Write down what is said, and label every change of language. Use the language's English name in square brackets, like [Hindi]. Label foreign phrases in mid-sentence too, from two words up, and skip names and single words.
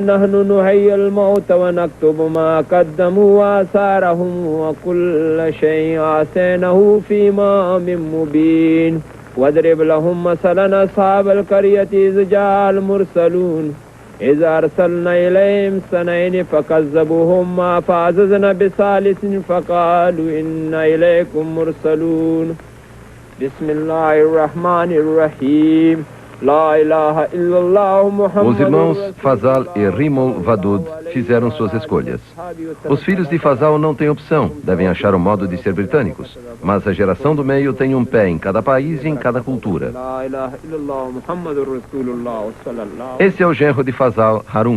[Arabic] نحن نحيي الموت ونكتب ما قدموا وآثارهم وكل شيء أحصيناه في إمام مبين واضرب لهم مثلا أصحاب القرية إذ جاء المرسلون إذ أرسلنا إليهم سنين فكذبوهما فعززنا بثالث فقالوا إنا إليكم مرسلون بسم الله الرحمن الرحيم لا إله إلا الله محمد. [Portuguese] Os irmãos Fazal e Rimol Vadud fizeram suas escolhas. Os filhos de Fazal não têm opção, devem achar um modo de ser britânicos. Mas a geração do meio tem um pé em cada país e em cada cultura. Esse é o genro de Fazal, Harun.